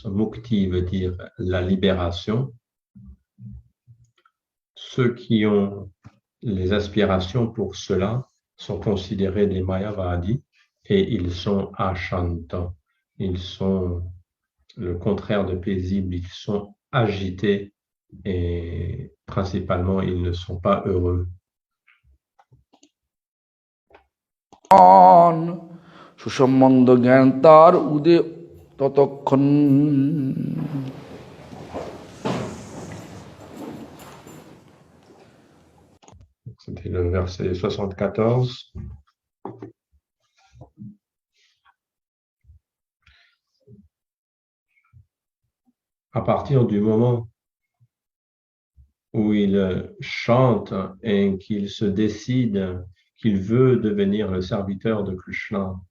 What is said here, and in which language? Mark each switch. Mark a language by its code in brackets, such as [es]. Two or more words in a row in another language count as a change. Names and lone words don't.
[fr] Mukti veut dire la libération. Ceux qui ont les aspirations pour cela sont considérés des Mayavadis et ils sont ashanta. Ils sont le contraire de paisibles, ils sont agités et principalement ils ne sont pas heureux. [bn] সুসম্বন্ধ জ্ঞান তার উদে ততক্ষণ। [fr] C'était le verset 74. À partir du moment où il chante et qu'il se décide qu'il veut devenir le serviteur de Krishna,